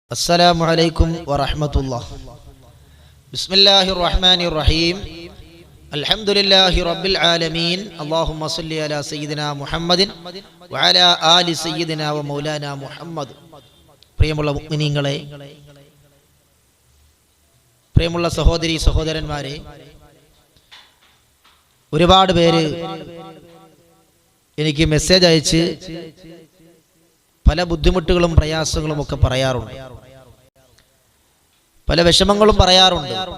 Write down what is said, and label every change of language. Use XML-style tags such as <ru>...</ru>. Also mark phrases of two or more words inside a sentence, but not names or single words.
<ar>السلام عليكم ورحمة الله. بسم الله الرحمن الرحيم. الحمد لله رب العالمين. اللهم صل على سيدنا محمد وعلى آل سيدنا ومولانا محمد.</ar> <ml>പ്രിയമുള്ള മുഅ്മിനീങ്ങളെ, പ്രിയമുള്ള സഹോദരി സഹോദരന്മാരെ, ഒരുപാട് പേര് എനിക്ക് മെസ്സേജ് അയച്ച് പല ബുദ്ധിമുട്ടുകളും പ്രയാസങ്ങളും ഒക്കെ പറയാറുണ്ട്, പല വിഷമങ്ങളും പറയാറുണ്ട്.</ml>